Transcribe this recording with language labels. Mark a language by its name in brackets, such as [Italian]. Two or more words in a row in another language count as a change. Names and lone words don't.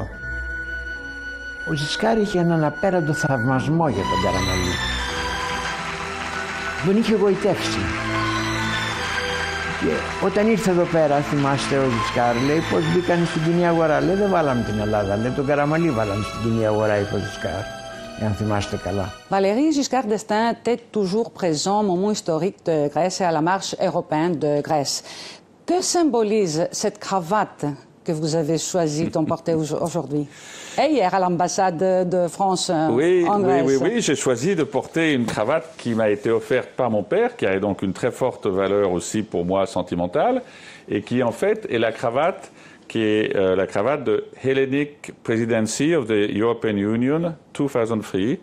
[Greek] Ο Ζισκάρ είχε έναν απέραντο θαυμασμό για τον Καραμαλή. Τον είχε γοητεύσει. Και όταν ήρθε εδώ πέρα, θυμάστε, ο Ζισκάρ λέει πώς μπήκαν στην κοινή αγορά. Λέει δεν βάλαμε την Ελλάδα, λέει τον Καραμαλή βάλαμε στην κοινή αγορά, είπε ο Ζισκάρ. Αν θυμάστε καλά. [French] Valéry Giscard d'Estaing était toujours présent au moment historique de Grèce et à la marche européenne de Grèce. Que symbolise cette cravate que vous avez choisi d'emporter aujourd'hui et hier à l'ambassade de France en Grèce? Oui, j'ai choisi de porter une cravate qui m'a été offerte par mon père, qui a donc une très forte valeur aussi pour moi sentimentale, et qui en fait est la cravate qui est la cravate de [English] Hellenic Presidency of the European Union 2003.